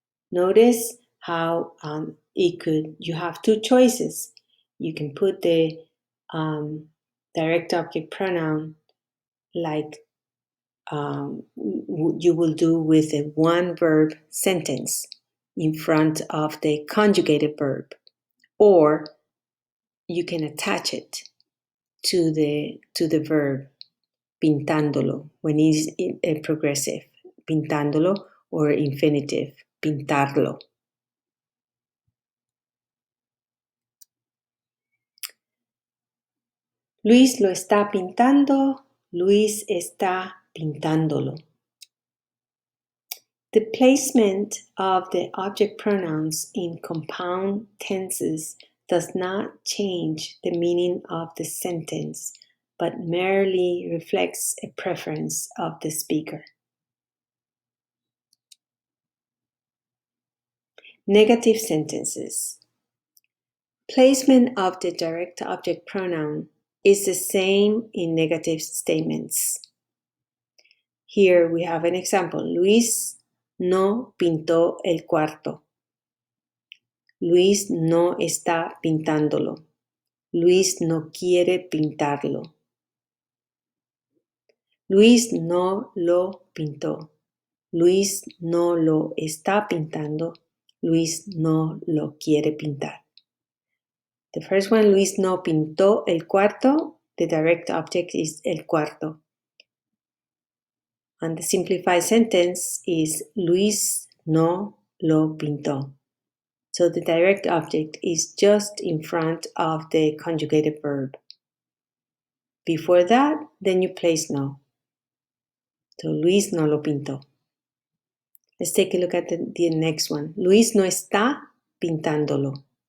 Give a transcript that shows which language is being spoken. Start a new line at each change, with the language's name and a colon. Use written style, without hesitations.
English: Notice how you have 2 choices. You can put the direct object pronoun like you will do with a one-verb sentence in front of the conjugated verb, or you can attach it to the verb pintándolo when it's a progressive, pintándolo, or infinitive, pintarlo.
Spanish: Luis lo está pintando, Luis está pintándolo.
English: The placement of the object pronouns in compound tenses does not change the meaning of the sentence, but merely reflects a preference of the speaker. Negative sentences. Placement of the direct object pronoun is the same in negative statements. Here we have an example.
Spanish: Luis no pintó el cuarto. Luis no está pintándolo. Luis no quiere pintarlo. Luis no lo pintó. Luis no lo está pintando. Luis no lo quiere pintar.
English: The first one,
Spanish: Luis no pintó el cuarto.
English: The direct object is el cuarto. And the simplified sentence is
Spanish: Luis no lo pintó.
English: So the direct object is just in front of the conjugated verb. Before that, then you place no. So
Spanish: Luis no lo pintó.
English: Let's take a look at the next one.
Spanish: Luis no está pintándolo.